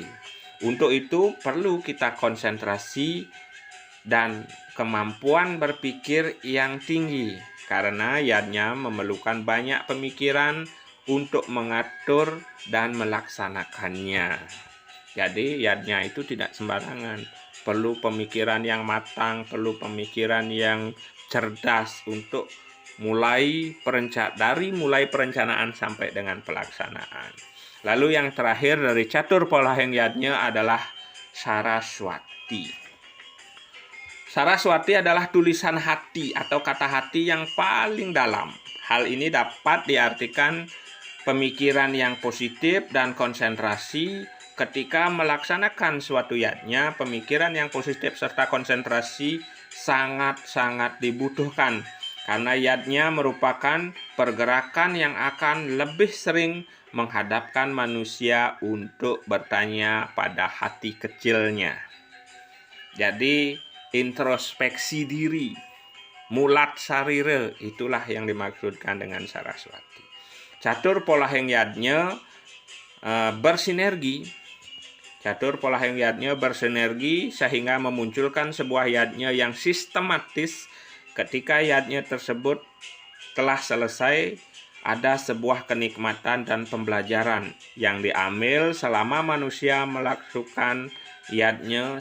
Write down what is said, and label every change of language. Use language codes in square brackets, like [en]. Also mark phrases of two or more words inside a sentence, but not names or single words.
[id] Untuk itu perlu kita konsentrasi dan kemampuan berpikir yang tinggi, karena yadnya memerlukan banyak pemikiran untuk mengatur dan melaksanakannya. Jadi yadnya itu tidak sembarangan, perlu pemikiran yang matang, perlu pemikiran yang cerdas untuk mulai perencanaan sampai dengan pelaksanaan. Lalu yang terakhir dari catur polahing yadnya adalah Saraswati. Saraswati adalah tulisan hati atau kata hati yang paling dalam. Hal ini dapat diartikan pemikiran yang positif dan konsentrasi. Ketika melaksanakan suatu yadnya, pemikiran yang positif serta konsentrasi sangat-sangat dibutuhkan, karena yadnya merupakan pergerakan yang akan lebih sering menghadapkan manusia untuk bertanya pada hati kecilnya. Jadi introspeksi diri, [ban] mulat sarire, [id] itulah yang dimaksudkan dengan Saraswati. Catur polahing yadnya bersinergi. Catur polahing yadnya bersinergi sehingga memunculkan sebuah yadnya yang sistematis. Ketika yadnya tersebut telah selesai, ada sebuah kenikmatan dan pembelajaran yang diambil selama manusia melakukan yadnya.